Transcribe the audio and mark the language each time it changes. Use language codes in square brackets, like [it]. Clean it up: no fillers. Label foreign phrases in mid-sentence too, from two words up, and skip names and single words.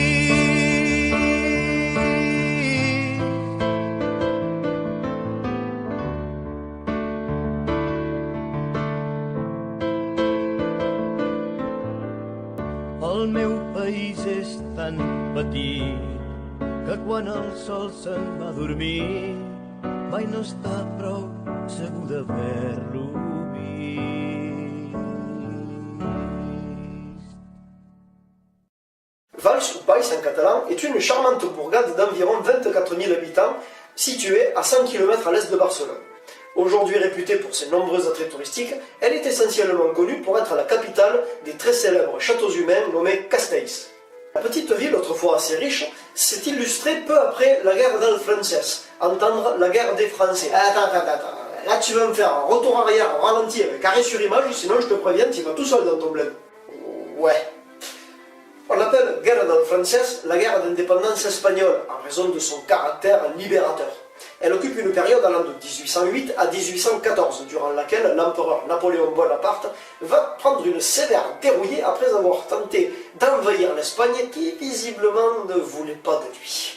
[ca] El meu país és tan petit que quan el sol se'n va a dormir mai no està prou segur d'haver-lo vist. [fr] Valls ou País en catalan est une charmante bourgade d'environ 24 000 habitants située à 100 km à l'est de Barcelone. Aujourd'hui réputée pour ses nombreux attraits touristiques, elle est essentiellement connue pour être la capitale des très célèbres châteaux humains nommés Castells. La petite ville, autrefois assez riche, s'est illustrée peu après la guerre del Francès, entendre la guerre des Français. Attends, là tu vas me faire un retour arrière au ralenti avec arrêt sur image, sinon je te préviens, tu vas tout seul dans ton bled. Ouais. On l'appelle guerre del Francès, la guerre d'indépendance espagnole, en raison de son caractère libérateur. Elle occupe une période allant de 1808 à 1814, durant laquelle l'empereur Napoléon Bonaparte va prendre une sévère dérouillée après avoir tenté d'envahir l'Espagne qui visiblement ne voulait pas de lui.